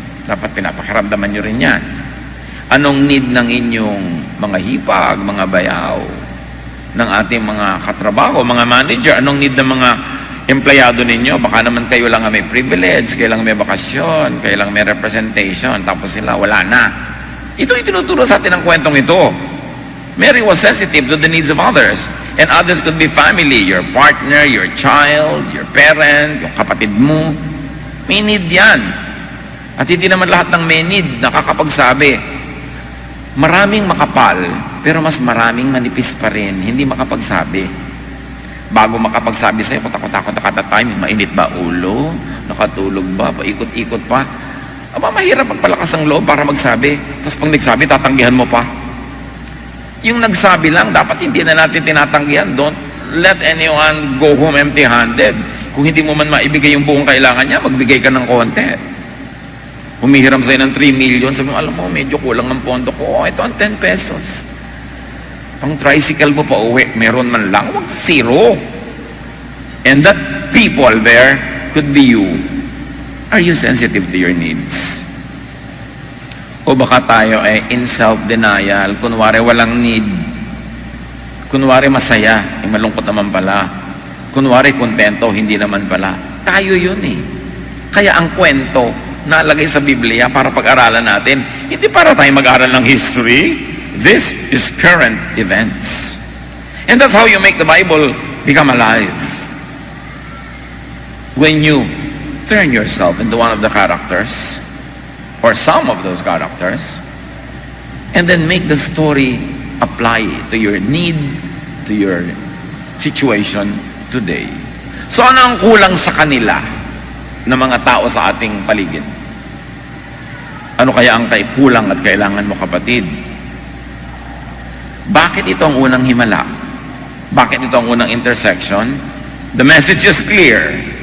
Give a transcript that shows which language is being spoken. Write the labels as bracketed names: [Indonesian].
[Filipino] Dapat pinapakiramdaman nyo rin yan. Anong need ng inyong mga hipag, mga bayaw, ng ating mga katrabaho, mga manager? Anong need ng mga empleyado ninyo? Baka naman kayo lang may privilege, kayo lang may bakasyon, kayo lang may representation, tapos sila wala na. Ito itinuturo sa atin ang kwentong ito. [English] Mary was sensitive to the needs of others. And others could be family, your partner, your child, your parent, [Filipino] yung kapatid mo. May need yan. At hindi naman lahat ng may need nakakapagsabi. Maraming makapal, pero mas maraming manipis pa rin, hindi makapagsabi. Bago makapagsabi sa'yo, takot-takot na kada time, mainit ba ulo? Nakatulog ba? Paikot-ikot pa? Aba, mahirap magpalakas ang loob para magsabi. Tapos pag nagsabi, tatanggihan mo pa. Yung nagsabi lang, dapat hindi na natin tinatanggihan. [English] Don't let anyone go home empty-handed. [Filipino] Kung hindi mo man maibigay yung buong kailangan niya, magbigay ka ng konti. Humihiram sa'yo ng 3 million, sabi mo, alam mo, medyo kulang ang pondo ko. Ito ang 10 pesos. Pang tricycle mo pa uwi, meron man lang, wag zero. [English] And that people there could be you. Are you sensitive to your needs? [Filipino] O baka tayo ay in self-denial, kunwari walang need. Kunwari masaya, malungkot naman pala. Kunwari kontento, hindi naman pala. Tayo yun eh. Kaya ang kwento, nalagay sa Biblia para pag-aralan natin. Hindi para tayo mag-aral ng history. [English] This is current events. And that's how you make the Bible become alive. When you turn yourself into one of the characters, or some of those characters, and then make the story apply to your need, to your situation today. [Filipino] So ano ang kulang sa kanila ng mga tao sa ating paligid? Ano kaya ang kulang at kailangan mo, kapatid? Bakit ito ang unang himala? Bakit ito ang unang intersection? [English] The message is clear.